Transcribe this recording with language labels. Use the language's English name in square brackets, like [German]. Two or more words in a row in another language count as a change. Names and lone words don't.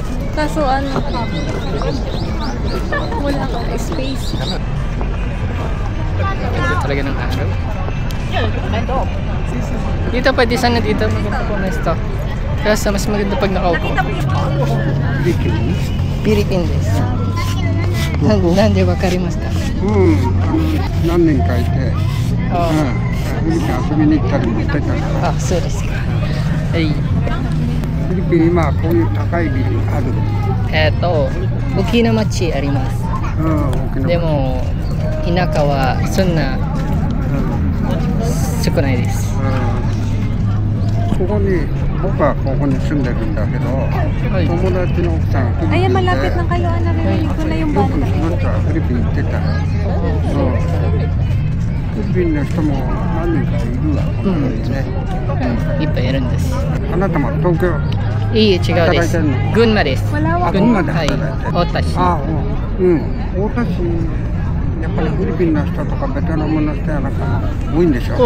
[Filipino] Kaso wala kang space. Ganda talaga ng araw. Dito pwede sana dito. Maganda po na ito. Kasi mas maganda pag nakaupo. Philippines. [Japanese] なんで分かりますか? 何年かいて、あフィリピン遊びに行ったりもしてたからあ、そうですか。はい。フィリピン今こういう高いビルある、大きな町あります。大きなでも田舎はそんな少ないです。ここに僕はここに住んでるんだけど、友達の奥さんフィリ [Filipino] Ayan, [Japanese] ピンで [Filipino] malapit lang kayo. Narinig ko na yung [Japanese] よく [Filipino] banda. [Japanese] その人はフィリピン行ってたら、フィリピンの人も何人かいるわ、この辺にね、いっぱいいるんです。あなたも東京、いいえ、違うです。働いてんの群馬です。あ、群馬ではい。働いてる、太田市。太田市、やっぱりフィリピンの人とかベトナムの人やなんか多いんでしょ。